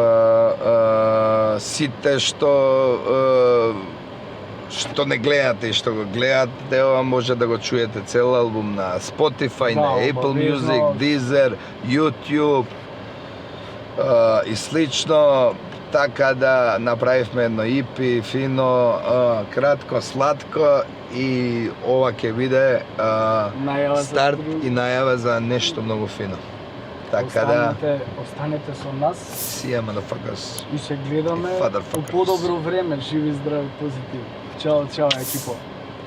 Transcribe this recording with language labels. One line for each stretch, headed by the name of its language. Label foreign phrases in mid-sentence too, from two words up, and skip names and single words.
Macedonian: Сите што не гледате и што го гледате, ова може да го чуете цел албум на Spotify, на Apple Music, Deezer, YouTube и слично. Така да направивме едно EP, фино, кратко, сладко и ова ќе биде старт и најава за нешто многу фино. Така да останете со нас.
English: See ya, motherfuckers.
Macedonian: И се гледаме по подобро време, живи, здрави, позитивни. Чао, екипо.